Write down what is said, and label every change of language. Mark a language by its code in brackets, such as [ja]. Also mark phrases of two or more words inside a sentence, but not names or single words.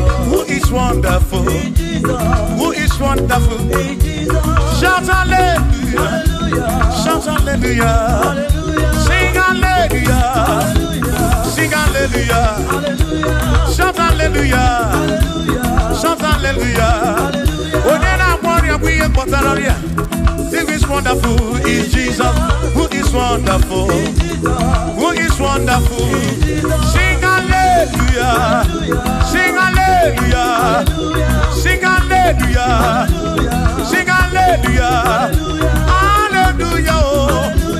[en] Who is wonderful? Who is wonderful? Shout hallelujah. Shout hallelujah. Sing hallelujah. Sing hallelujah. Shout hallelujah. Shout hallelujah. [ig] Onye na-agwọ ọrịa bụ ihe mkpọtara ọrịa. [en] Who is wonderful? Is Jesus. Who is wonderful? Who is wonderful? Sing hallelujah. Sing hallelujah. Sing hallelujah. Sing hallelujah. Hallelujah. Oh.